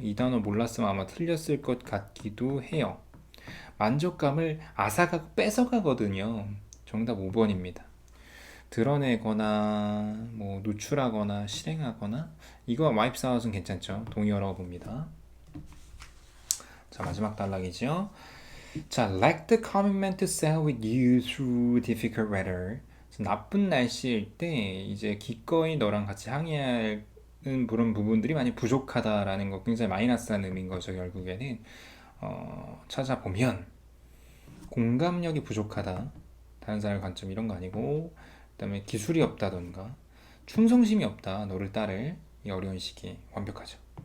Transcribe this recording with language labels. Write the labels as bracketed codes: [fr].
[ko] 이 단어 몰랐으면 아마 틀렸을 것 같기도 해요. 만족감을 앗아가고 뺏어가거든요. 정답 5번입니다. 드러내거나 뭐 노출하거나 실행하거나, 이거 와이프 사웃은 괜찮죠. 동의어라고 봅니다. 자, 마지막 단락이죠. [en] 자, lack the commitment to sail with you through difficult weather. [ko] 나쁜 날씨일 때 이제 기꺼이 너랑 같이 항해하는 그런 부분들이 많이 부족하다라는 거, 굉장히 마이너스한 의미인 거죠. 결국에는 찾아보면 공감력이 부족하다, 다른 사람의 관점 이런 거 아니고, 그다음에 기술이 없다던가 충성심이 없다, 너를 따를 이 어려운 시기에. 완벽하죠.